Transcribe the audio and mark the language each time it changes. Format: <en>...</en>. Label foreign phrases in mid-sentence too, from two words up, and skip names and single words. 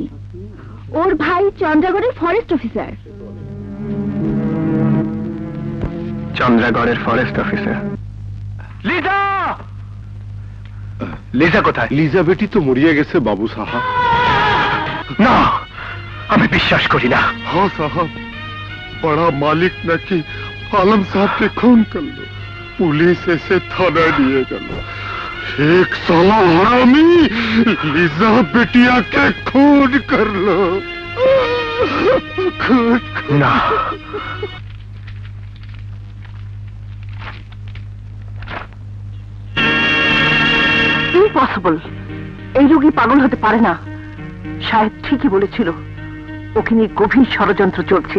<bn>ওর ভাই চন্দ্রগড়ের ফরেস্ট অফিসার। চন্দ্রগড়ের ফরেস্ট অফিসার। লিজা! লিজা কোথায়? লিজা বেটি তো মরিয়া গেছে বাবু সাহাব। না, আমি বিশ্বাস করি না।</bn> <bho>हाँ साहब, बड़ा मालिक नाकि आलम साहब के खून कर लो, पुलिस ऐसे थाना लिए गल, एक साला हरामी लिजा बेटिया के खून कर लो। खून</bho> <bn>না, ইম্পসিবল। এই রোগী পাগল হতে পারে না। সাহেব ঠিকই বলেছিল, ওকে নিয়ে গভীর ষড়যন্ত্র চলছে।</bn>